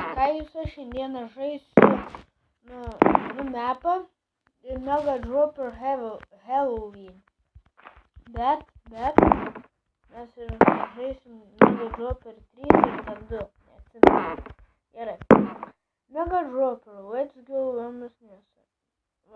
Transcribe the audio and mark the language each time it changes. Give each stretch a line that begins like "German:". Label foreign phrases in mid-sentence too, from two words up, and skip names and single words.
Lithuanian: Ką jūs šiandieną žaisiu mapą Mega Dropper Halloween. Bet mes ir žaisim Mega Dropper 3 ir dar 2. Neatsimenu. Gerai. Mega Dropper,
English: let's go
Lithuanian: Ramus Mesa. Va.